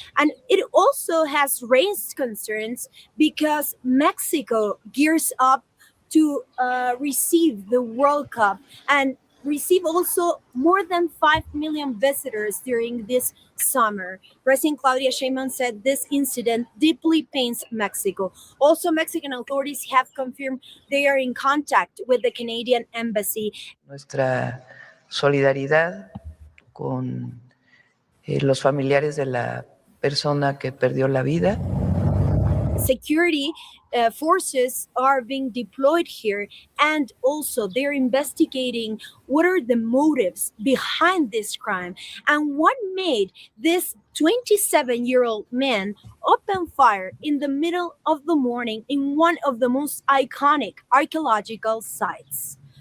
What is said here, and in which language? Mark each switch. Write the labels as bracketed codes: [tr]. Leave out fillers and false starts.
[en] And it also has raised concerns because Mexico gears up to receive the World Cup and receive also more than 5 million visitors during this summer. President Claudia Sheinbaum said this incident deeply pains Mexico. Also, Mexican authorities have confirmed they are in contact with the Canadian embassy. [es] Nuestra solidaridad con los familiares de la persona que perdió la vida. [en] Security forces are being deployed here, and also they're investigating what are the motives behind this crime and what made this 27-year-old man open fire in the middle of the morning in one of the most iconic archaeological sites.